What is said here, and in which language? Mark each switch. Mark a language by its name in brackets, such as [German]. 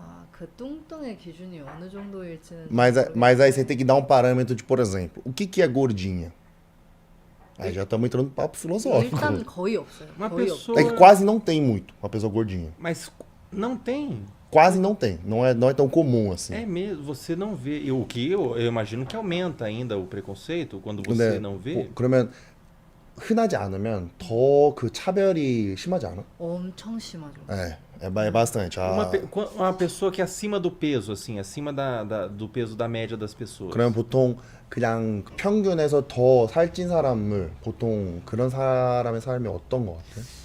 [Korean] 그 뚱뚱의 기준이 어느 정도일지는 [Portuguese] Mas aí você tem que dar um parâmetro de, por exemplo, o que é gordinha? Aí já estamos entrando no papo filosófico. [Korean] 일단 거의 없어요. [Portuguese] Uma [Korean] 거의 [Portuguese] pessoa... É que quase não tem muito uma pessoa gordinha. Mas não tem. Quase não tem. Não é tão comum assim. É mesmo, você não vê. Eu imagino que aumenta ainda o preconceito quando você não vê. [Korean] 그러면 흔하지 않으면 더 그 차별이 심하지 않아? 엄청 심하죠. [Portuguese] É bastante. Uma pessoa que é acima do peso, assim, acima do peso da média das pessoas. [Korean] 그러면 보통 그냥 평균에서 더 살찐 사람을 보통 그런 사람의 삶이 어떤 것 같아?